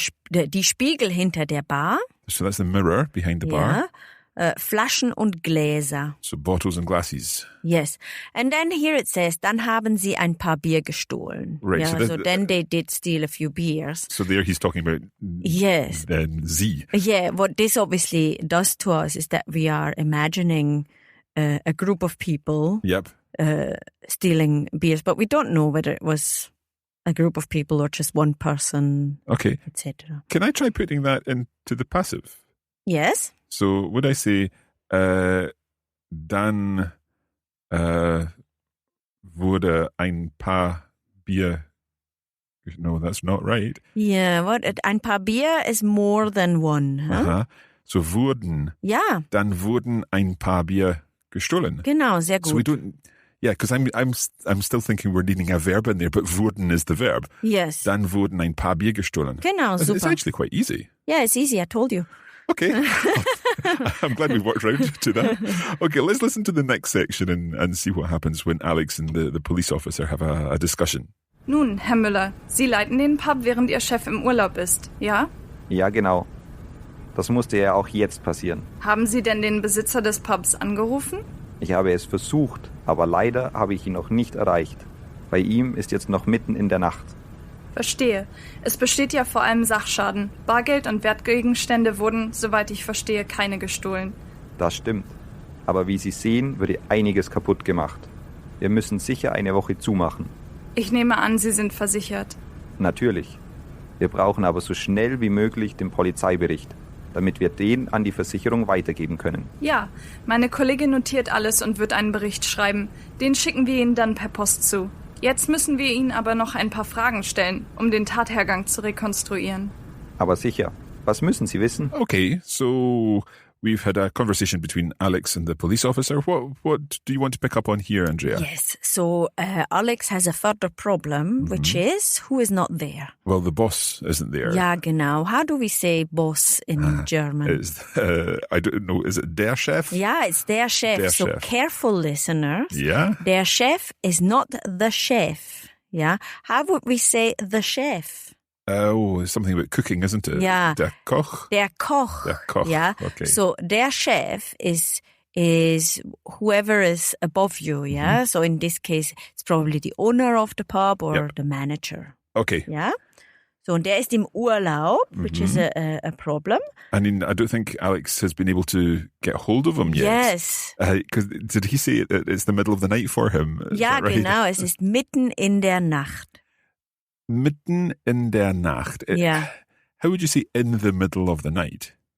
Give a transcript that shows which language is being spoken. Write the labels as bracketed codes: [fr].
[de] Die Spiegel hinter der Bar. [en] So that's the mirror behind the bar. [de] Flaschen und Gläser. [en] So bottles and glasses. Yes. And then here it says, [de] dann haben sie ein paar Bier gestohlen. [en] Right. Yeah, so then they did steal a few beers. So there he's talking about sie. Yeah, what this obviously does to us is that we are imagining a group of people stealing beers, but we don't know whether it was a group of people or just one person, etc. Can I try putting that into the passive? Yes. So would I say, [de] dann wurde ein paar Bier... [en] No, that's not right. Yeah, [de] ein paar Bier [en] is more than one. Huh? So wurden. [de] Ja. Dann wurden ein paar Bier gestohlen. Genau, sehr gut. [en] So we don't... Yeah, because I'm still thinking we're needing a verb in there, but wurden is the verb. Yes. [de] Dann wurden ein paar Bier gestohlen. Genau, super. [en] It's actually quite easy. Yeah, it's easy, I told you. Okay. I'm glad we worked round to that. Okay, let's listen to the next section and see what happens when Alex and the police officer have a discussion. [de] Nun, Herr Müller, Sie leiten den Pub, während Ihr Chef im Urlaub ist, ja? Ja, genau. Das musste ja auch jetzt passieren. Haben Sie denn den Besitzer des Pubs angerufen? Ich habe es versucht, aber leider habe ich ihn noch nicht erreicht. Bei ihm ist jetzt noch mitten in der Nacht. Verstehe. Es besteht ja vor allem Sachschaden. Bargeld und Wertgegenstände wurden, soweit ich verstehe, keine gestohlen. Das stimmt. Aber wie Sie sehen, wurde einiges kaputt gemacht. Wir müssen sicher eine Woche zumachen. Ich nehme an, Sie sind versichert. Natürlich. Wir brauchen aber so schnell wie möglich den Polizeibericht, damit wir den an die Versicherung weitergeben können. Ja, meine Kollegin notiert alles und wird einen Bericht schreiben. Den schicken wir Ihnen dann per Post zu. Jetzt müssen wir Ihnen aber noch ein paar Fragen stellen, um den Tathergang zu rekonstruieren. Aber sicher. Was müssen Sie wissen? [en] Okay, so we've had a conversation between Alex and the police officer. What do you want to pick up on here, Andrea? Yes, so Alex has a further problem, which is, who is not there? Well, the boss isn't there. [de] Ja, genau. [en] How do we say boss in German? I don't know, is it der Chef? Yeah, it's der Chef. [de] Der [en] so [de] Chef. [en] Careful, listeners. Yeah. Der Chef is not the chef. Yeah. How would we say the chef? It's something about cooking, isn't it? Yeah. [de] Der Koch. Der Koch. Der Koch. [en] Yeah. Okay. So der Chef is whoever is above you. Yeah. So in this case, it's probably the owner of the pub or the manager. Okay. Yeah. So, [de] und der ist im Urlaub, [en] which is a problem. I mean, I don't think Alex has been able to get hold of him yet. Yes. Because did he say it's the middle of the night for him? Is [de] Ja, [en] that right? [de] genau, es ist mitten in der Nacht. Mitten in der Nacht. Ja. [en] How would you say in the middle of the night?